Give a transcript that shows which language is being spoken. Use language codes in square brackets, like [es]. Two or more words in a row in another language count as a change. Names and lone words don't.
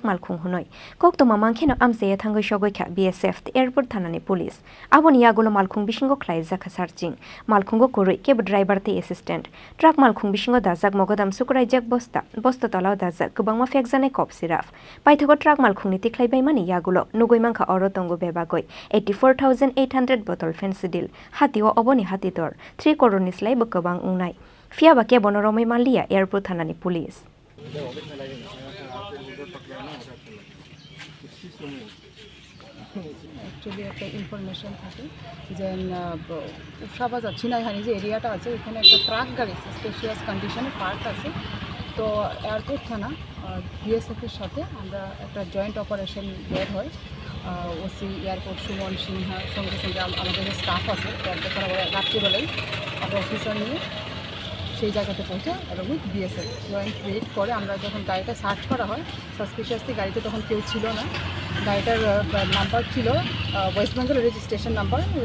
[trp] malkhung hunoi koktoma mangkheno Amchaio thangoi shogoikha BSF Airport Thanani Police aboni yagulo malkhung bisingo khlaijak searching malkhungo koroi kebo driver te assistant truck malkhung bisingo dajak mogodam sukraijak bosta tolao dajak kubangma fekjane kop siraf paithago truck malkhungni tiklaibaimani yagulo nugoimangkha orotongo bebagoi 84,800 bottle Phensedyl hatio oboni hati 3 crore ni slai bakabang ungnai fiaba ke bonoromai manlia airport thanani police [bn] actually একটা ইনফরমেশন থাকে যে উৎসাবাজার ছিনাইহানি যে এরিয়াটা আছে ওখানে একটা ট্রাক গাড়ি [en] specious condition [bn] পার্ক আছে তো এয়ারপোর্ট থানা বিএসএফ এর সাথে আমরা একটা [en] joint operation [bn] বের হয় ওসি এয়ারপোর্ট সুমন সিনহা সঙ্গে সঙ্গে আমাদের যে স্টাফ আছে রাত্রিবেলায় আমরা অফিসার নিয়ে সেই জায়গাতে পৌঁছে এবং [en] with BSF joint raid [bn] করে আমরা যখন গাড়িটা সার্চ করা হয় সাসপিশিয়াসলি গাড়িতে তখন কেউ ছিল না গাড়িটার নাম্বার ছিল [en] West Bengal registration number